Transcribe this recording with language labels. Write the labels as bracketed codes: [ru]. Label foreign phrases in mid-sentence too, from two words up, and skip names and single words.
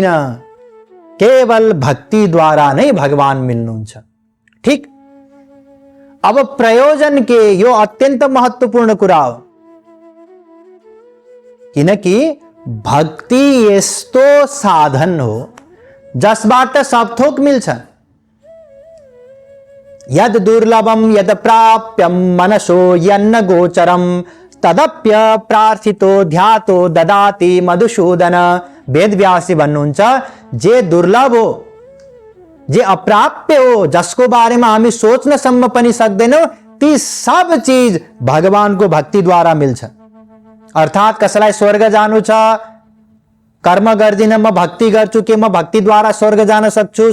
[ne] केवल भक्ति द्वारा नै भगवान मिल्नुहुन्छ। ठीक। अब प्रयोजन के, यो अत्यन्त महत्त्वपूर्ण कुरा हो, किनकि भक्ति यस्तो साधन हो जसबाट सब थोक मिल्छ। [sa] यद दुर्लभम यद प्राप्यम मनसो यन्न गोचरम तदप्य प्रार्थितो ध्यातो ददाति मधुसूदन। [ne] वेदव्यासले भन्नुहुन्छ, जे दुर्लभ हो जे अप्राप्य हो, जसको बारेमा हामी सोच्न सम्म पनि सक्दैनौं, ती सब चीज भगवानको भक्ति द्वारा मिल्छ। अर्थात कसैलाई स्वर्ग जानु छ, कर्म गर्दिन, म भक्ति गर्छु, के म भक्ति द्वारा स्वर्ग जान सक्छु?